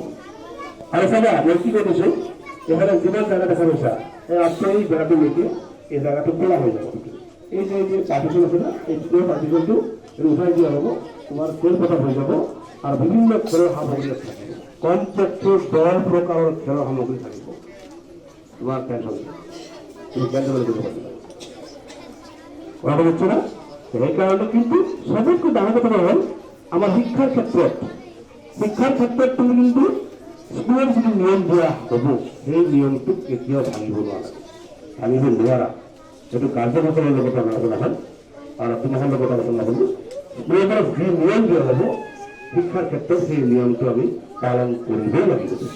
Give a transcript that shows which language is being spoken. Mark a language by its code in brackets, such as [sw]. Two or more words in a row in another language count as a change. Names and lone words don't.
[as] আৰু চাবা মই কি কৈ দিছোঁ, এখানে যিমান জায়গা দেখা পাইছা এই আজকে এই বেড়াটোলৈকে এই জায়গাটো খোলা হৈ যাব। এই যে পাৰ্টিশন আছে না, এই পাৰ্টিশনটো উঠাই দিয়া হ'ব, তোমাৰ খেলপথাৰ হৈ যাব। আৰু বিভিন্ন খেলৰ সামগ্ৰী থাকিব, কমপক্ষে 10 প্ৰকাৰৰ খেলৰ সামগ্ৰী থাকিব। [bn] তোমার টেনশন তুমি ক্যান্সেল করে দিতে পারবে কথা হচ্ছে না। এই কারণে কিন্তু সবচেয়ে ডাঙর কথা হল আমার শিক্ষার [as] ক্ষেত্ৰত তুমি কিন্তু স্কুলৰ যিটো নিয়ম দিয়া হ'ব সেই নিয়মটো কেতিয়াও ভাঙিব নোৱাৰা। সেইটো গাৰ্জেনসকলৰ লগত আলোচনা হ'ল আৰু তোমালোকৰ লগত আলোচনা হ'ল। স্কুলৰ পৰা যি নিয়ম দিয়া হ'ব শিক্ষাৰ ক্ষেত্ৰত সেই নিয়মটো আমি পালন কৰিবই লাগিব।